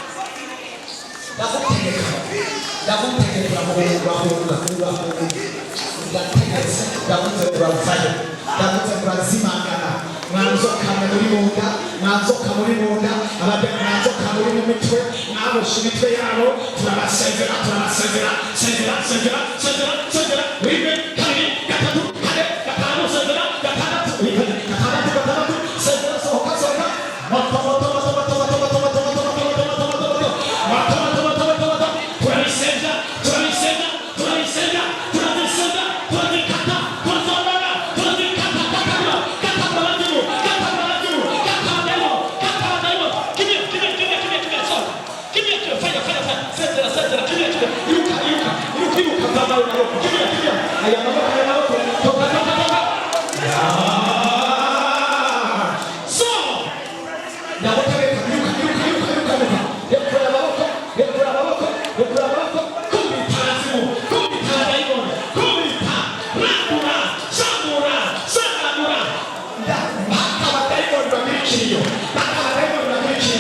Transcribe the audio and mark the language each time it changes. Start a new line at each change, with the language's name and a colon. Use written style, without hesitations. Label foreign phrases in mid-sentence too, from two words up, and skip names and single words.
Kinyarwanda: Ndagutegeka murazimangana, mwanzoka muri munda, mwanzoka muri munda, abageni mwanzoka muri mu mitwe, mwaboshe imitwe yabo, turabasezera, turabasezera, sezera, sezera, sezera, sezera, rimwe, kabiri, gatatu, kane, gatanu, sezera, gatandatu, gatandatu, gatandatu, sezera, sohoka, sohoka, moto, moto, moto, moto, moto, moto, moto, moto, moto, moto, moto, moto, moto, moto, moto, moto, moto, turabisezera, turabisezera, turabisezera, turabisezera, turabikata, turazonana, turazikata, katabura, katabura abadimu, katabura abadimu, katabademo, katabademo, kimwe, kimwe, kimwe, kimwe, kimwe, sohoka, kimwe, kimwe, faya, faya, faya, sezera, sezera, kimwe, kimwe, iruka, iruka, iruka, iruka, katabura amaboko, kimwe, kimwe, aya maboko, toka, toka, toka, so, ndagutegeka, iruka, iruka, iruka, iruka, iruka, rekura amaboko, rekura amaboko, rekura amaboko, kubita abazimu, kubita abadayimoni, kubita, randura, sambura, sanganura. Mpaka abadayimoni bagira ikiriyo, mpaka abadayimoni bagira ikiriyo.